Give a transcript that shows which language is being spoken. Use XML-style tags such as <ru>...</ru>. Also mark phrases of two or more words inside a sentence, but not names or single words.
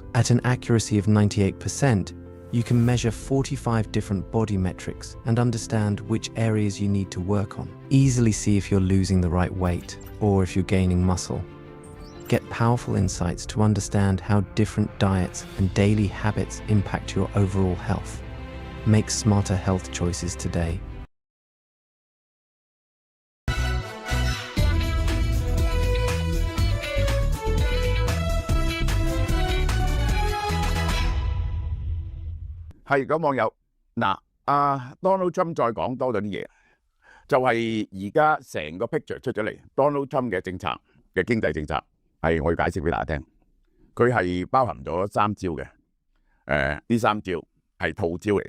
<en>At an accuracy of 98%, you can measure 45 different body metrics and understand which areas you need to work on. Easily see if you're losing the right weight or if you're gaining muscle. Get powerful insights to understand how different diets and daily habits impact your overall health. Make smarter health choices today.</en> <yue>係咁網友嗱，Donald Trump 再講多咗啲嘢，就係而家成個 picture 出咗嚟 ，Donald Trump 嘅政策嘅經濟政策係我要解釋俾大家聽，佢係包含咗3招嘅，呢3招係套招嚟嘅。</yue>